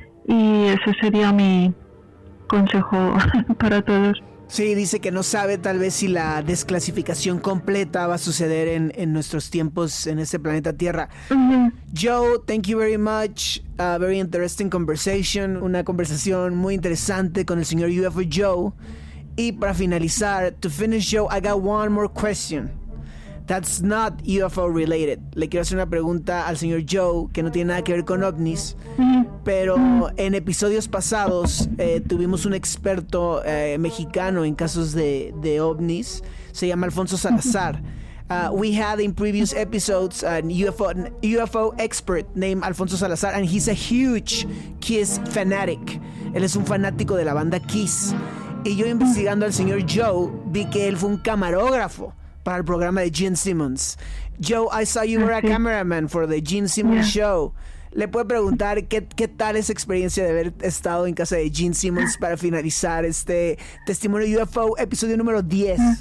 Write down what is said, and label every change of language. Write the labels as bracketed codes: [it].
[es] Y ese sería mi consejo para todos. Sí, dice que no sabe tal vez si la desclasificación completa va a suceder en nuestros tiempos en este planeta Tierra. Uh-huh. [en] Joe, thank you very much. Very interesting conversation. [es] Una conversación muy interesante con el señor UFO Joe. Y para finalizar, [en] to finish, Joe, I got one more question. That's not UFO related. [es] Le quiero hacer una pregunta al señor Joe que no tiene nada que ver con ovnis. Pero en episodios pasados tuvimos un experto mexicano en casos de ovnis. Se llama Alfonso Salazar. [en] We had in previous episodes a UFO expert named Alfonso Salazar, and he's a huge Kiss fanatic. [es] Él es un fanático de la banda Kiss. Y yo investigando al señor Joe vi que él fue un camarógrafo para el programa de Gene Simmons. [en] Joe, I saw you were a cameraman for the Gene Simmons show. [es] ¿Le puedo preguntar qué tal esa experiencia de haber estado en casa de Gene Simmons para finalizar este Testimonio UFO, episodio número 10?